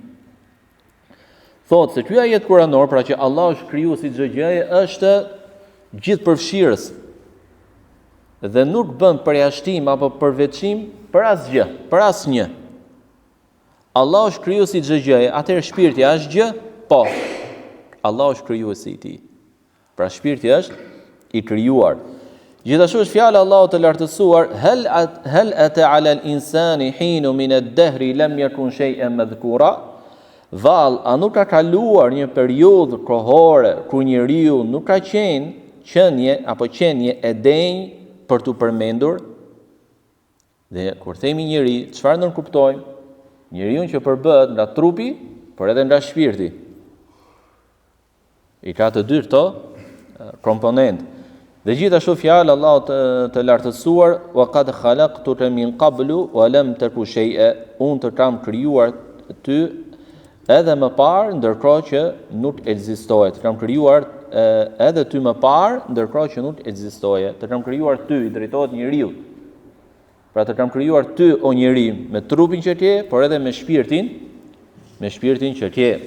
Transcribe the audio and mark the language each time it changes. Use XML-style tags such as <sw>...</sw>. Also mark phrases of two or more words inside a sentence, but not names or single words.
<sq>Thot se ky ajet kuranor, pra që Allah është krijuesi i çdo gjëje, është gjithëpërfshirës dhe nuk bën përjashtim apo përveçim për asgjë, për asnjë. Allah është krijuesi i çdo gjëje, atëherë shpirti është gjë? Po. Allah është krijuesi i tij. Pra shpirti është i krijuar. Gjithashtu është fjala e Allahut të lartësuar,</sq> <ar>هل أتى على الإنسان حين من الدهر لم يكن شيئا مذكورا.</ar> <sq>Vall, a nuk ka kaluar një periudhë kohore ku njeriu nuk ka qenie e denj për të përmendur? Dhe kur themi njeri, çfarë nënkuptojmë? Njeriu që përbëhet nga trupi, por edhe nga shpirti. I ka të dy këto komponent. Dhe gjithashtu fjalë Allahut të lartësuar,</sq> <ar>وقد خلقتك من قبل ولم تك شيئا,</ar> <sq>unë të kam krijuar ty edhe më parë, ndërkohë që nuk ekzistoje. Të kam krijuar edhe ty më parë, ndërkohë që nuk ekzistoje. Të kam krijuar ty, i drejtohet njeriu. Pra të kam krijuar ty, o njeri, me trupin që ke, por edhe me shpirtin që ke.</sq>